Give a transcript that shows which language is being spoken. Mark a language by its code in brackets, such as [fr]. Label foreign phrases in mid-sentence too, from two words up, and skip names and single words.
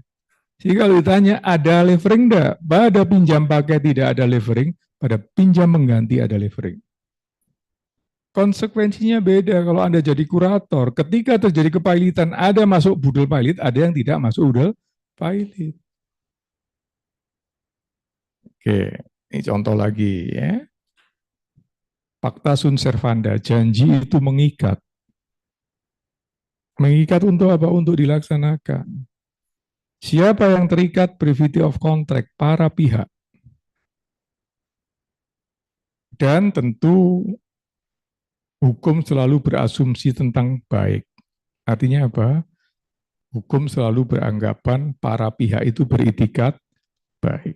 [id] Jadi kalau ditanya ada levering enggak? Pada pinjam pakai tidak ada levering, pada pinjam mengganti ada levering. Konsekuensinya beda kalau Anda jadi kurator. Ketika terjadi kepailitan, ada masuk budel pailit, ada yang tidak masuk budel pailit. Oke, ini contoh lagi ya. [la] Pacta sunt servanda, [id] janji itu mengikat. Mengikat untuk apa? Untuk dilaksanakan. Siapa yang terikat? [en] Privity of contract, [id] para pihak. Dan tentu hukum selalu berasumsi tentang baik. Artinya apa? Hukum selalu beranggapan para pihak itu beritikat baik.